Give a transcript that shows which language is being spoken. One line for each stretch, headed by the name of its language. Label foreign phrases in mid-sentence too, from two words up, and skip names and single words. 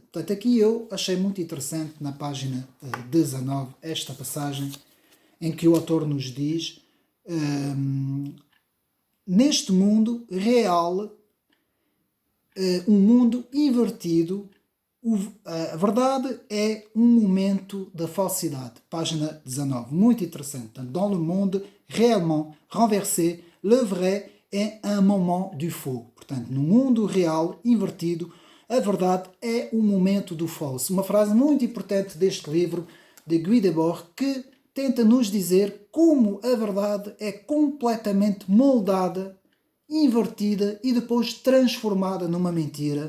Portuguese: Portanto, aqui eu achei muito interessante na página 19 esta passagem em que o autor nos diz: neste mundo real, um mundo invertido, a verdade é um momento da falsidade. Página 19. Muito interessante.
French: Dans le monde réellement renversé, le vrai est un moment du faux.
Portuguese: Portanto, no mundo real invertido, a verdade é um momento do falso. Uma frase muito importante deste livro de Guy Debord, que tenta nos dizer como a verdade é completamente moldada, invertida e depois transformada numa mentira.